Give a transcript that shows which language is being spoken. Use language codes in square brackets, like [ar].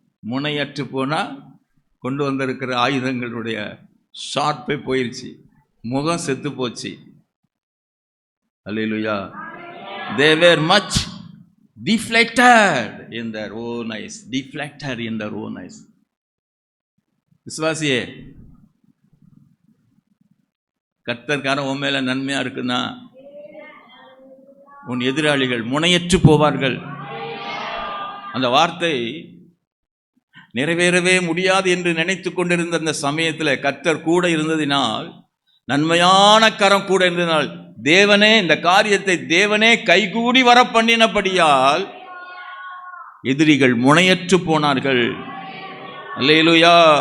[ta] முனையற்று போனால் கொண்டு வந்திருக்கிற ஆயுதங்களுடைய ஷார்ப்பே போயிடுச்சு, முகம் செத்து போச்சு. அல்லேலூயா. [en] They were much deflected in their own eyes. Deflected in their own eyes. [ta] விசுவாசியே, கர்த்தர்காரன் உன் மேல நன்மையா இருக்குன்னா உன் எதிராளிகள் முனையற்று போவார்கள். அந்த வார்த்தை நிறைவேறவே முடியாது என்று நினைத்து கொண்டிருந்த அந்த சமயத்தில் கர்த்தர் கூட இருந்ததினால், நன்மையான கரம் கூட இருந்ததினால், தேவனே இந்த காரியத்தை தேவனே கைகூடி வர பண்ணினபடியால் எதிரிகள் முனையற்று போனார்கள். அல்லேலூயா.